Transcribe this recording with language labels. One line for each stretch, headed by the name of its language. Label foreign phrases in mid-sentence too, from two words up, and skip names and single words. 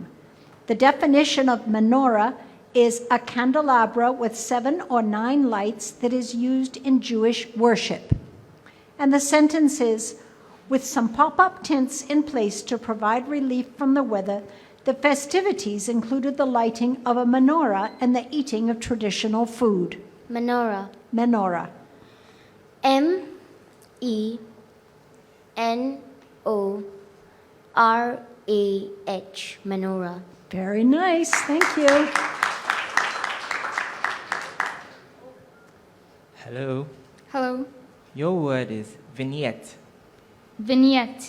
English: The definition of menorah is a candelabra with 7 or 9 lights that is used in Jewish worship. And the sentence is, with some pop-up tents in place to provide relief from the weather, the festivities included the lighting of a menorah and the eating of traditional food. Menorah. Menorah. M-E-N-O-R-A-H. Menorah. Very nice. Thank you. Hello. Hello. Your word is vignette. Vignette.